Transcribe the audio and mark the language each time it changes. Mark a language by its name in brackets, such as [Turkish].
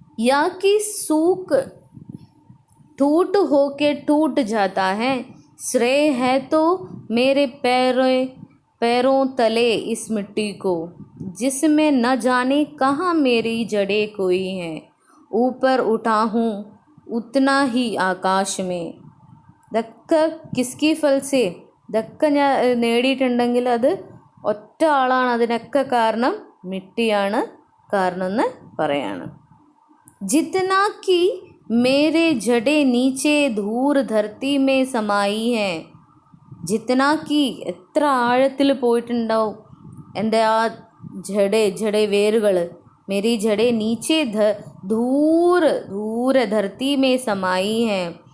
[Hindi] യാക്കി souk टूट होके टूट जाता है, श्रेय है तो मेरे पैरों तले इस मिट्टी को, जिसमें न जाने कहाँ मेरी जड़ें कोई हैं, ऊपर उठा हूँ उतना ही आकाश में. [Malayalam] ഇതൊക്കെ [Hindi] കിസ്കി ഫൽസേ. [Malayalam] ഇതൊക്കെ ഞാൻ നേടിയിട്ടുണ്ടെങ്കിൽ അത് ഒറ്റ ആളാണ് അതിനൊക്കെ കാരണം. മിട്ടിയാണ് കാരണം എന്ന് പറയാണ്. [Hindi] जितना कि मेरे जड़े नीचे धूर धरती में समाई हैं. जितना कि [Malayalam] എത്ര ആഴത്തിൽ പോയിട്ടുണ്ടാവും എൻ്റെ ആ ജഡേ വേരുകൾ. [Hindi] मेरी जड़े नीचे धूर धरती में समाई हैं.